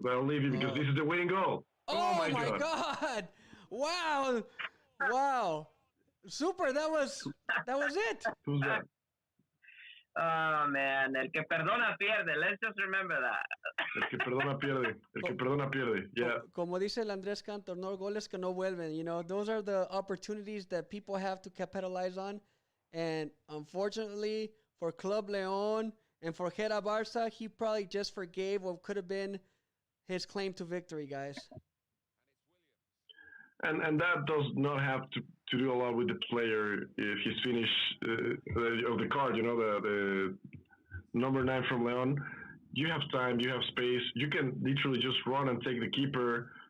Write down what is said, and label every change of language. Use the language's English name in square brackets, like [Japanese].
[English] But I'll leave you because this is the winning goal. Oh my God! Wow! Super! That was it. Who's that? Oh man, [Spanish] el que perdona pierde. [English] Let's just remember that. [Spanish] El que perdona pierde. El que perdona pierde. Yeah. Como dice el Andrés Cantor, no goles que no vuelven. [English] Those are the opportunities that people have to capitalize on. And unfortunately, for Club León and for GERABARCA, he probably just forgave what could have been his claim to victory, guys. And that does not have to do a lot with the player if he's finished of the card, the number 9 from Leon. You have time, you have space. You can literally just run and take the keeper,